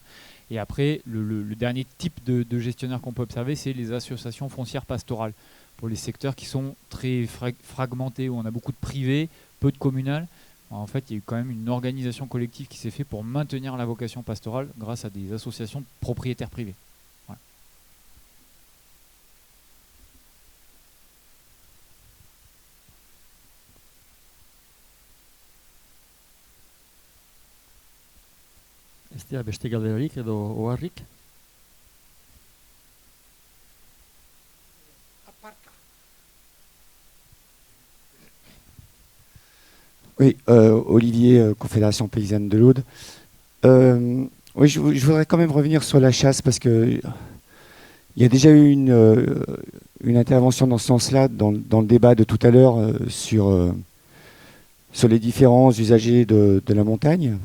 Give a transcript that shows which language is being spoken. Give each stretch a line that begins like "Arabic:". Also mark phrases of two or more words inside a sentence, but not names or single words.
French: Et après, le dernier type de gestionnaire qu'on peut observer, c'est les associations foncières pastorales, pour les secteurs qui sont très fragmentés, où on a beaucoup de privés, peu de communal. En fait, il y a eu quand même une organisation collective qui s'est faite pour maintenir la vocation pastorale grâce à des associations de propriétaires privés. Voilà.
Basque: Ez dira beste galderarik edo oharrik?
French: Oui, Olivier, Confédération Paysanne de l'Aude. Oui, je voudrais quand même revenir sur la chasse parce que il y a déjà eu une intervention dans ce sens-là dans le débat de tout à l'heure sur les différents usagers de la montagne.